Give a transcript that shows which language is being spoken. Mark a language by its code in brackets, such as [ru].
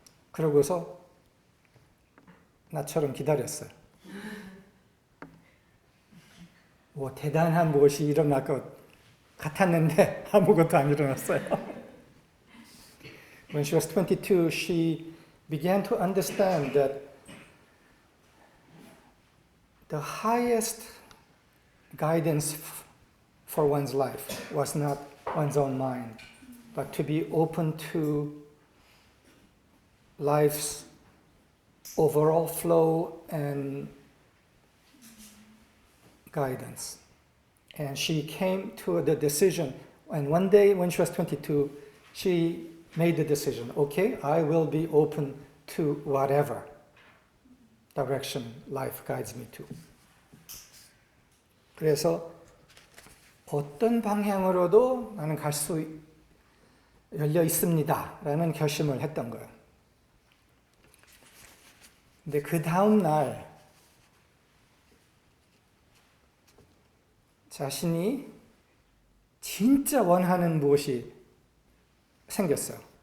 [ko] 그러고서 나처럼 기다렸어요. 뭐 대단한 무엇이 일어날 것 같았는데 아무것도 안 일어났어요. [en] When she was 22, she began to understand that the highest guidance for one's life was not one's own mind, but to be open to life's overall flow and guidance. And she came to the decision, and one day when she was 22, she made the decision, okay, I will be open to whatever direction life guides me to. [ko] 그래서 어떤 방향으로도 나는 갈 수 열려 있습니다 라는 결심을 했던 거예요. 근데 그 다음 날 자신이 진짜 원하는 무엇이 생겼어요.